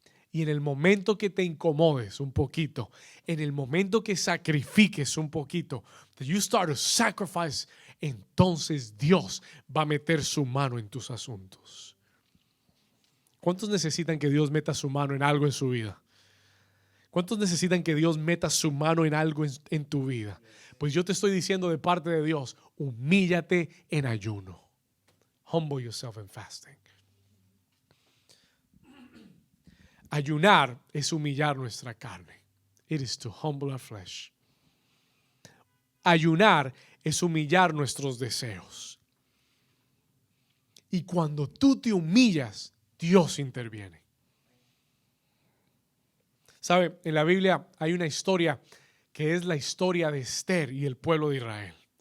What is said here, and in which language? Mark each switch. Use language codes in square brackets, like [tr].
[es] Y en el momento que te incomodes un poquito, en el momento que sacrifiques un poquito, [en] that you start to sacrifice, [es] entonces Dios va a meter su mano en tus asuntos. ¿Cuántos necesitan que Dios meta su mano en algo en su vida? ¿Cuántos necesitan que Dios meta su mano en algo en tu vida? Pues yo te estoy diciendo de parte de Dios, humíllate en ayuno. [en] Humble yourself in fasting. [es] Ayunar es humillar nuestra carne. [en] It is to humble our flesh. [es] Ayunar es humillar nuestros deseos. Y cuando tú te humillas, Dios interviene. ¿Sabe? En la Biblia hay una historia que es la historia de Esther y el pueblo de Israel.